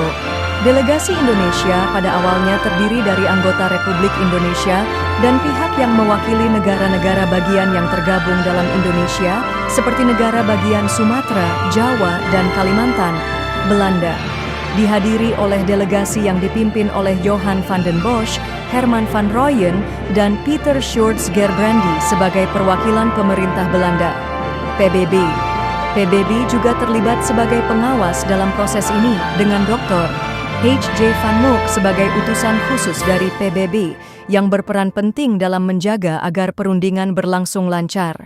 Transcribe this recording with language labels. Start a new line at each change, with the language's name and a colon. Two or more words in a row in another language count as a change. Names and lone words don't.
Indonesian: Delegasi Indonesia pada awalnya terdiri dari anggota Republik Indonesia dan pihak yang mewakili negara-negara bagian yang tergabung dalam Indonesia, seperti negara bagian Sumatera, Jawa, dan Kalimantan. Belanda dihadiri oleh delegasi yang dipimpin oleh Johan van den Bosch, Herman van Rooyen, dan Peter Schurz-Gerbrandi sebagai perwakilan pemerintah Belanda. PBB juga terlibat sebagai pengawas dalam proses ini dengan Dr. H.J. van Mook sebagai utusan khusus dari PBB yang berperan penting dalam menjaga agar perundingan berlangsung lancar.